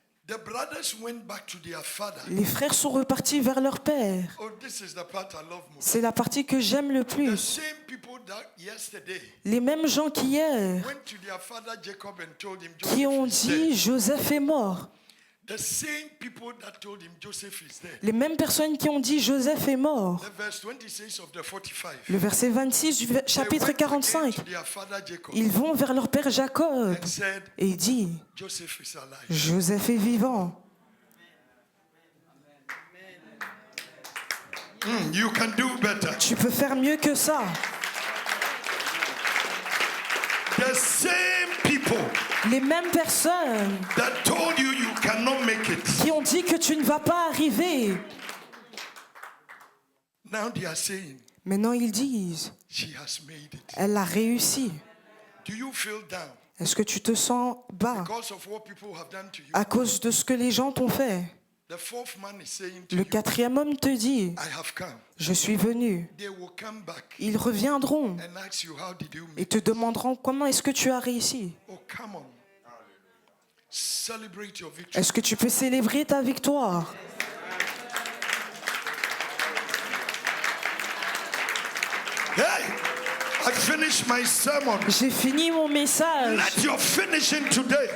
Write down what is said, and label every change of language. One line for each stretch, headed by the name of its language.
English: The brothers went back to their father.
French: Les frères sont repartis vers leur père.
English: Oh, this is the part I love most.
French: C'est la partie que j'aime le
English: The
French: plus.
English: same people that yesterday
French: Les mêmes gens qu'hier
English: went to their father Jacob and told him
French: qui ont
English: Joseph is dead.
French: dit Joseph est mort.
English: The same people that told him Joseph is dead.
French: Les mêmes personnes qui ont dit Joseph est mort.
English: The verse 26 of the 45.
French: Le verset 26 du chapitre
English: They went again
French: 45.
English: to their father Jacob
French: Ils vont vers leur père Jacob
English: and said,
French: et il dit
English: Joseph is alive.
French: Joseph est vivant.
English: You can do better.
French: Tu peux faire mieux que ça.
English: The same people
French: Les mêmes personnes
English: that told you you cannot make it.
French: qui ont dit que tu ne vas pas arriver.
English: Now they are saying
French: Maintenant ils disent
English: she has made it.
French: elle a réussi.
English: Do you feel down
French: Est-ce que tu te sens bas
English: because of what people have done to you?
French: à cause de ce que les gens t'ont fait?
English: The fourth man is saying to
French: Le
English: you,
French: quatrième homme te dit
English: I have come.
French: je suis venu.
English: They will come back
French: Ils reviendront
English: and ask you, how did you make
French: et
English: it?
French: te demanderont comment est-ce que tu as réussi.
English: Oh, come on. Celebrate your victory.
French: Est-ce que tu peux célébrer ta victoire?
English: Hey, I finished my sermon.
French: J'ai fini mon message.
English: Let your finishing today